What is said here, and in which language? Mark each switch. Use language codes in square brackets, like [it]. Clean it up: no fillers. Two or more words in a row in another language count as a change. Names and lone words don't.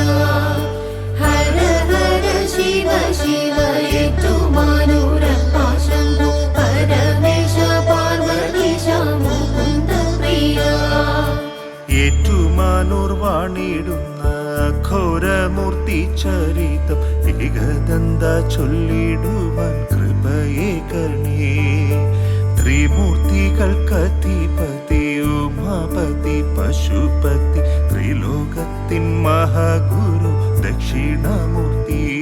[sa] हर हर शिव शिव एट्टुमानूरप्पा शम्भो. परमेश पार्वतीश मुकुन्द प्रिया. [ml] ഏറ്റുമാനൂർ വാണിടുന്ന ഘോരമൂർത്തി ചരിതം ഏകദന്ത ചൊല്ലിടുവാൻ കൃപയേകണേ. ത്രിമൂർത്തികൾക്കധിപതി ഉമാപതി പശുപതി ത്രിലോകത്തിൻ മഹാഗുരു ദക്ഷിണാമൂർത്തി.